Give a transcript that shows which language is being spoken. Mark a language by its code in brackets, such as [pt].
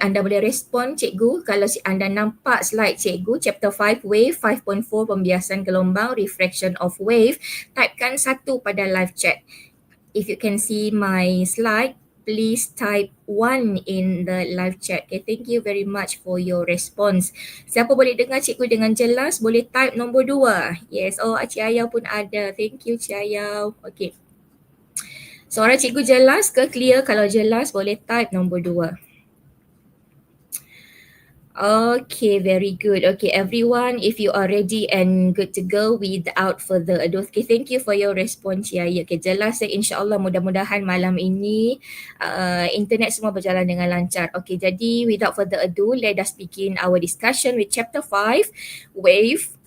[ms] Anda boleh respon cikgu kalau anda nampak slide cikgu, chapter 5 wave 5.4 pembiasan gelombang refraction of wave. Typekan 1 pada live chat. [en] If you can see my slide, please type 1 in the live chat. Okay, thank you very much for your response. [ms] Siapa boleh dengar cikgu dengan jelas, boleh type nombor 2. [en] Yes, [ms] oh Cik Ayau pun ada. [en] Thank you Cik Ayau. Okay. [ms] Suara cikgu jelas ke clear? Kalau jelas boleh type nombor 2. [en] Okay, very good. Okay, everyone, if you are ready and good to go without further ado. Okay, thank you for your response, [ms] ya. Okay, jelas insyaAllah, mudah-mudahan malam ini internet semua berjalan dengan lancar. [en] Okay, jadi without further ado, let us begin our discussion with chapter 5, wave